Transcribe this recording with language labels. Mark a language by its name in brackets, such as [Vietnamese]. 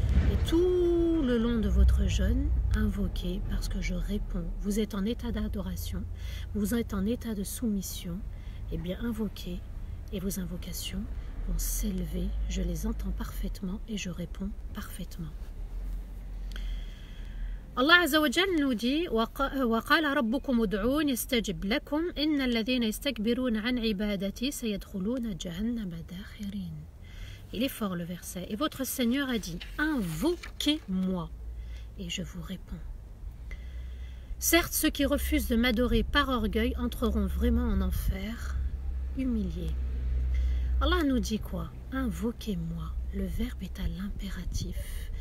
[French] Et tout le long de votre jeûne, invoquez, parce que je réponds. Vous êtes en état d'adoration, vous êtes en état de soumission. Eh bien, invoquez, et vos invocations vont s'élever. Je les entends parfaitement et je réponds parfaitement. [Arabic] Allah Azza wa Jal nous dit وَقَالَ رَبُّكُمُ ادْعُونِ يَسْتَجِبْ لَكُمْ إِنَّ الَّذِينَ يَسْتَكْبِرُونَ عَنْ عِبَادَتِي سَيَدْخُلُونَ جَهَنَّمَ دَاخِرِينَ. [French] Il est fort le verset. Et votre Seigneur a dit, invoquez-moi, et je vous réponds. Certes, ceux qui refusent de m'adorer par orgueil entreront vraiment en enfer, humiliés. Allah nous dit quoi? Invoquez-moi. Le verbe est à l'impératif.